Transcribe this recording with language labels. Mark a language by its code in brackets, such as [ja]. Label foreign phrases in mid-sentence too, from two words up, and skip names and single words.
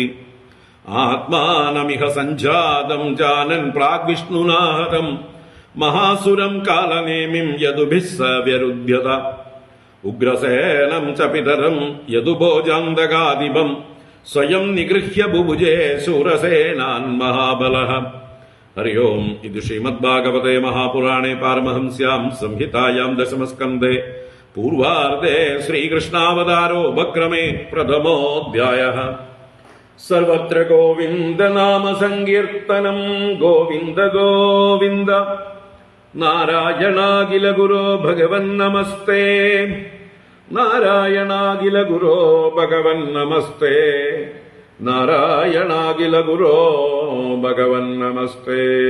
[sa] ആത്മാനമിഹ സഞ്ജാതം ജാനൻ പ്രാഗ്വിഷ്ണുനാ ഹതം. മഹാസുരം കാലനേമിം യദുഭിः സ വ്യരുധ്യത. ഉഗ്രസേനം ച പിതരം യദുഭോജാന്തകാദിപം. സ്വയം നിഗൃഹ്യ ബുഭുജേ ശൂരസേനാൻ മഹാബലഃ. हरि ओम् इति श्रीमद्भागवते महापुराणे पारमहंस्याम् संहितायाम् दशमस्कन्धे पूर्वार्धे श्रीकृष्णावतारोपक्रमे प्रथमोऽध्यायः। सर्वत्र गोविन्द नाम संकीर्तनम् गोविन्द गोविन्द नारायणाखिल गुरो भगवन्नमस्ते नारायणाखिल गुरो भगवन्नमस्ते नारायणाखिल गुरो भगवन्नमस्ते।